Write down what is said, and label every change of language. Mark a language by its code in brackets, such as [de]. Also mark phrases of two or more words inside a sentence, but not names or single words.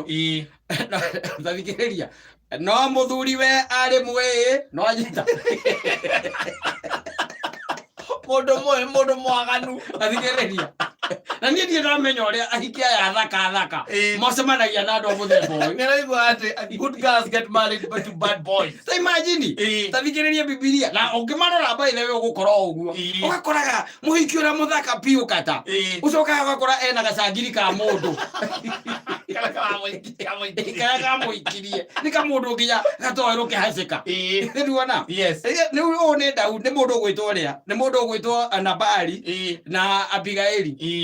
[ki] Thikĩrĩria no mũthuriwe arĩ mwĩ no anyita mũndũ mwaganu. Athikĩrĩria na niĩ ndiĩ ndamenya ũrĩa ahiki aya thaka macemanagia na andũ a mũthemba ũyũ. Nĩraigua atĩ [en] good girls get married to bad boys. [ki] Ta imagine tathikĩrĩria Bibilia na ũngĩmarora [en] by the way [ki] ũgũkorwo ũguo ũgakoraga mũhiki ũrĩa mũthaka piũ kata ũcokaga ũgakora ena gacangiri ka mũndũ kamũikirie nĩ kamũndũ nginya gatoerwo kĩhacĩka. Nĩruona rĩu ũũ nĩ Daudi, nĩ mũndũ ũgwĩtwo ũrĩa, nĩ mũndũ ũgwĩtwo Nabali na Abigaili.